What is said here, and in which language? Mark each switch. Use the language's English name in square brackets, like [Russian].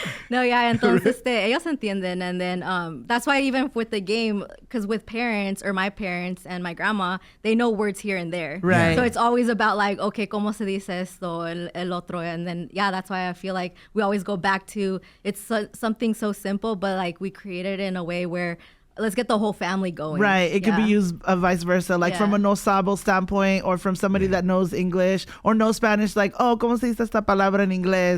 [Spanish] No, yeah, entonces ellos entienden. [English] And then that's why even with the game, because with parents or my parents and my grandma, they know words here and there. Right. So it's always about like, okay, [Spanish] ¿cómo se dice esto, el otro? [English] And then, that's why I feel like we always go back to, it's something so simple, but like we created it in a way where let's get the whole family going. Right. It could be used vice versa, like from a no Sabo standpoint, or from somebody that knows English or knows Spanish, like, oh, [Spanish] ¿cómo se dice esta palabra en inglés?